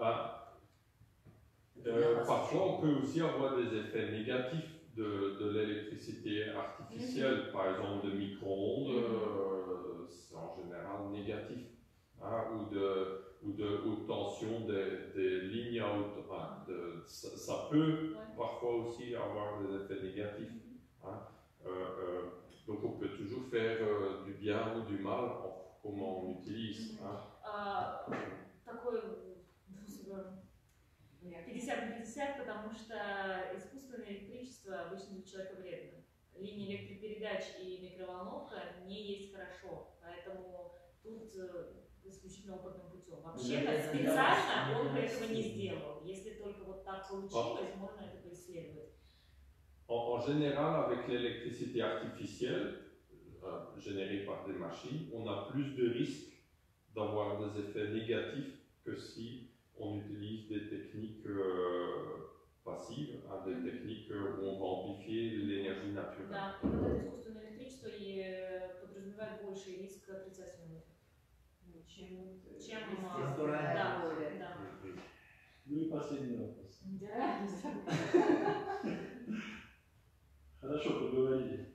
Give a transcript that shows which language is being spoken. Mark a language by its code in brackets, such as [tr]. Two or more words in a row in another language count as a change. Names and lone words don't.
[fr] Parfois, on peut aussi avoir des effets négatifs de l'électricité artificielle, par exemple de micro-ondes, c'est en général négatif, hein, ou de haute tension des lignes à haute, ça peut parfois aussi avoir des effets négatifs. Hein. Donc on peut toujours faire du bien ou du mal en comment on utilise. Hein. [ru] Такой 50/50, потому что искусственное электричество обычно для человека вредно. Линии электропередач и микроволновка не есть хорошо, поэтому тут исключительно опытным путем. Вообще-то специально он этого не сделал. Если только вот так получилось, можно это поисследовать. [fr] En général, avec l'électricité artificielle générée par des machines, on a plus de risques d'avoir des effets négatifs que si on utilise des techniques passives, hein, des techniques où on va amplifier l'énergie naturelle. [ru] Да, и вот это искусственное электричество подразумевает больший риск отрицательного эффекта, чем натуральное. Да. Ну и последний вопрос. Хорошо поговорили.